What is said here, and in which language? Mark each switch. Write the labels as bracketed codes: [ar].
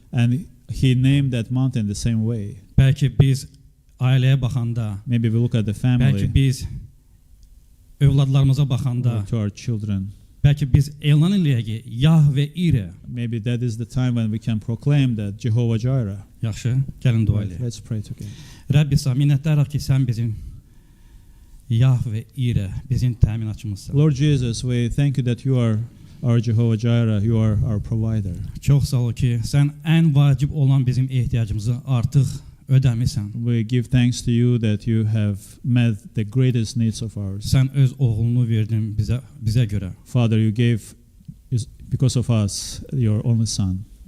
[en] And he named that mountain the same way. [az] Bəlkə biz ailəyə baxanda, [en] Maybe we look at the family [az] bəlkə biz övladlarımıza baxanda, [en] or to our children. [az] bəlkə biz elan eləyək ki, Yahve İre. [en] Maybe that is the time when we can proclaim that Jehovah Jireh. [az] Yaxşı, gəlin dua eləyək. [en] Let's pray together. [az] Rəbb İsa, minnətdarıq ki, sən bizim Yahve İre, bizim təminatçımızsan. [en] Lord Jesus, we thank you that you are our Jehovah Jireh. You are our provider. [az] Çox sağ ol ki, sən ən vacib olan bizim ehtiyacımızı artıq ödəmisən. [en] We give thanks to you that you have met the greatest needs of ours. [az] Sən öz oğlunu verdin bizə görə. [en] Father, you gave, because of us, your only son.